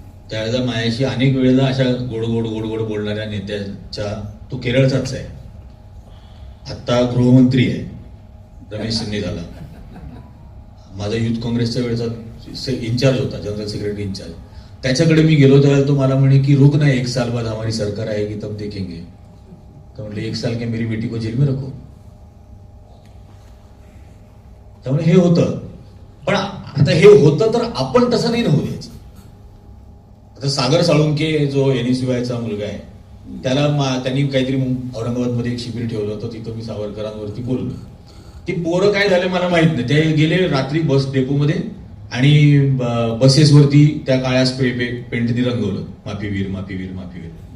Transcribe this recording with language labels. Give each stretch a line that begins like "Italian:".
Marathi: त्यावेळेला माझ्याशी अनेक वेळेला अशा गोड गोड गोड गोड बोलणाऱ्या नेत्याच्या, तो केरळचाच आहे, आता गृहमंत्री आहे, रमेश झाला, माझा युथ काँग्रेसच्या वेळेचा इन्चार्ज होता, जनरल सेक्रेटरी इन्चार्ज. त्याच्याकडे मी गेलो त्यावेळेला तो मला म्हणे की
Hindi: रुक ना, 1 साल बाद हमारी सरकार आएगी तब देखेंगे.
Marathi: तर म्हटलं
Hindi: 1 साल क्या मेरी बेटी को जेल में रखो.
Marathi: त्यामुळे हे होतं. पण आता हे होतं तर आपण तसं नाही होऊ द्यायचं. आता सागर साळुंके जो NSUIचा मुलगा आहे, त्याला त्यांनी काहीतरी औरंगाबादमध्ये एक शिबिर ठेवलं होतं, तिथं मी सावरकरांवरती बोललो. ती पोरं काय झाले मला माहित नाही, ते गेले रात्री बस डेपोमध्ये आणि बसेसवरती त्या काळ्या स्प्रे पेंटनी रंगवलं, माफीवीर माफीवीर माफीवीर.